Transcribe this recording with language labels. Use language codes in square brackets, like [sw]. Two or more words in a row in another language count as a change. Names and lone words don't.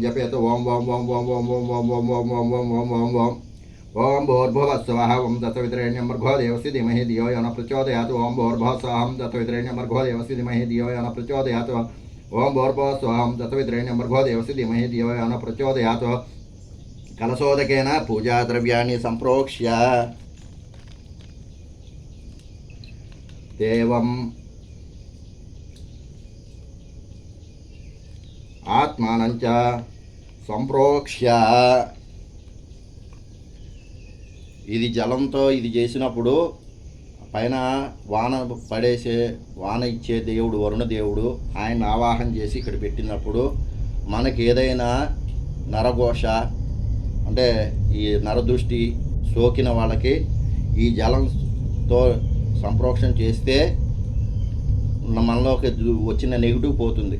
[sa] जपेत ओम ओम ओम ओम ओम ओम ओम ओम ओम ओम ओम ओम ओम ओम ओम भूर्भुवस्सवः ओम दत्तवितरेण्यं भर्गो देवस्य धीमहि धियो यो न प्रचोदयात् ओम भूर्भुवस्सवः दत्तवितरेण्यं भर्गो देवस्य धीमहि धियो यो न प्रचोदयात् ओम भूर्भुवस्सवः दत्तवितरेण्यं भर्गो देवस्य धीमहि धियो यो न प्रचोदयात् कलशोदकेन पूजा द्रव्याणि संप्रोक्ष्य देवम् आत्मानं च సంప్రోక్ష్య [te] ఇది జలంతో ఇది చేసినప్పుడు పైన వాన వాన ఇచ్చే దేవుడు వరుణ దేవుడు ఆయన ఆవాహన చేసి ఇక్కడ పెట్టినప్పుడు మనకి ఏదైనా నరఘోష అంటే ఈ నరదృష్టి సోకిన వాళ్ళకి ఈ జలంతో సంప్రోక్షణ చేస్తే మనలోకి వచ్చిన నెగిటివ్ పోతుంది.